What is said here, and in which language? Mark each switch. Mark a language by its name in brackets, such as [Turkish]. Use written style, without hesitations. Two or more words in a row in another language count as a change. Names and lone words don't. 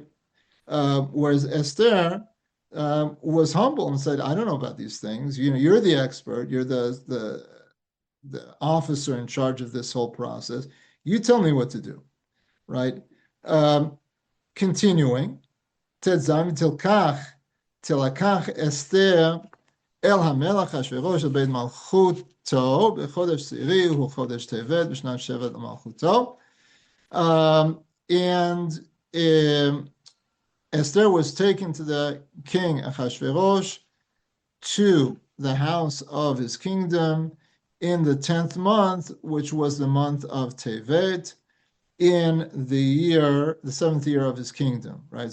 [English] Whereas Esther was humble and said, I don't know about these things. You're the expert. You're the officer in charge of this whole process. You tell me what to do, right? Continuing, [Hebrew] ותלקח אסתר אל המלך אחשורוש אל בית מלכותו בחודש העשירי הוא חודש טבת בשנת שבע למלכותו. [English] And Esther was taken to the king Achashverosh to the house of his kingdom in the 10th month, which was the month of Tevet, in the 7th year of his kingdom, right?